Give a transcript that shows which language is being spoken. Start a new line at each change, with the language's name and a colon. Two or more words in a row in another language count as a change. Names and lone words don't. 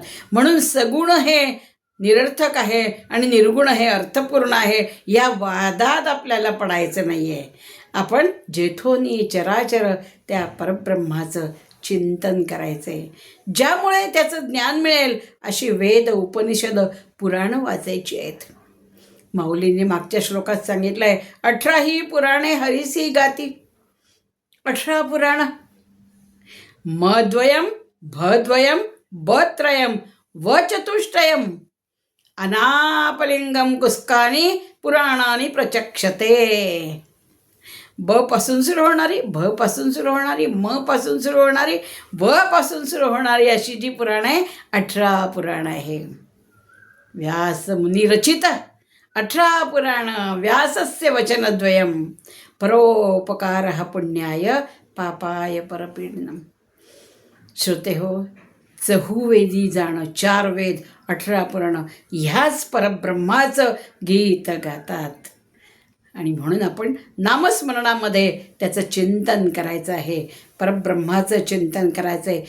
Marathi: म्हणून सगुण हे निरर्थक आहे आणि निर्गुण हे अर्थपूर्ण आहे, या वादात आपल्याला पडायचं नाही आहे. आपण जेथोनी चराचर त्या परब्रह्माचं चिंतन करायचं आहे, ज्यामुळे त्याचं ज्ञान मिळेल. अशी वेद उपनिषद पुराणं वाचायची आहेत. माऊलींनी मागच्या श्लोकात सांगितलं आहे, 18 पुराणे हरिसी गाती.
Sanskrit: 18 पुराण, मद्वयम भद्वयम बत्रयम वचतुष्टयम अनापलिंगम कुस्कानी पुराणानी प्रचक्षते.
Marathi: ब पासून सुरू होणारी, भ पासून सुरू होणारी, म पासून सुरू होणारी, व पासून सुरू होणारी अशी जी पुराणं आहे, 18 पुराणं आहे. व्यास मुनी रचित 18 पुराण.
Sanskrit: व्यासस्य वचनद्वयम परोपकारः पुण्याय पापाय परपीडनम.
Marathi: श्रोते हो, चहुवेदी जाणं, 4 वेद 18 पुराण ह्याच परब्रह्माचं गीत गातात. आणि म्हणून आपण नामस्मरणामध्ये त्याचं चिंतन करायचं आहे, परब्रह्माचं चिंतन करायचं आहे.